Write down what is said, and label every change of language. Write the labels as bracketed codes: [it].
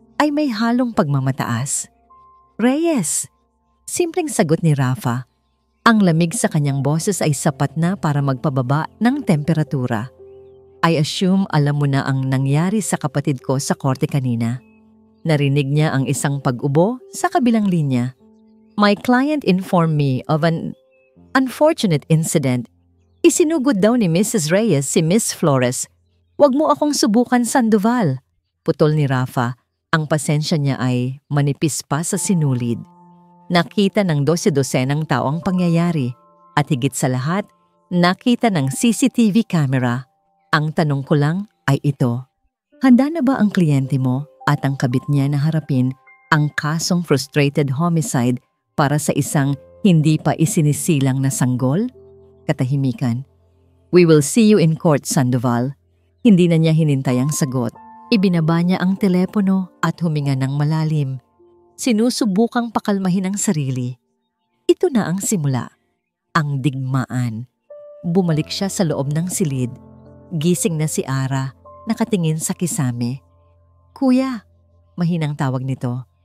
[tl] ay may halong pagmamataas. Reyes, simpleng sagot ni Rafa. Ang lamig sa kanyang boses ay sapat na para magpababa ng temperatura. [en] I assume [tl] alam mo na ang nangyari sa kapatid ko sa korte kanina. Narinig niya ang isang pag-ubo sa kabilang linya. [en] My client informed me of an unfortunate incident. [tl] Isinugod daw ni Mrs. Reyes si Miss Flores. Huwag mo akong subukan, Sandoval. Putol ni Rafa. Ang pasensya niya ay manipis pa sa sinulid. Nakita ng 12-dosenang tao ang pangyayari at higit sa lahat, nakita ng CCTV camera. Ang tanong ko lang ay ito. Handa na ba ang kliyente mo at ang kabit niya na harapin ang kasong frustrated homicide para sa isang hindi pa isinisilang na sanggol? Katahimikan. [en] We will see you in court, Sandoval. [tl] Hindi na niya hinintay ang sagot. Ibinaba niya ang telepono at huminga ng malalim. Sinusubukang pakalmahin ang sarili. Ito na ang simula. Ang digmaan. Bumalik siya sa loob ng silid. Gising na si Ara, nakatingin sa kisame. Kuya, mahinang tawag nito.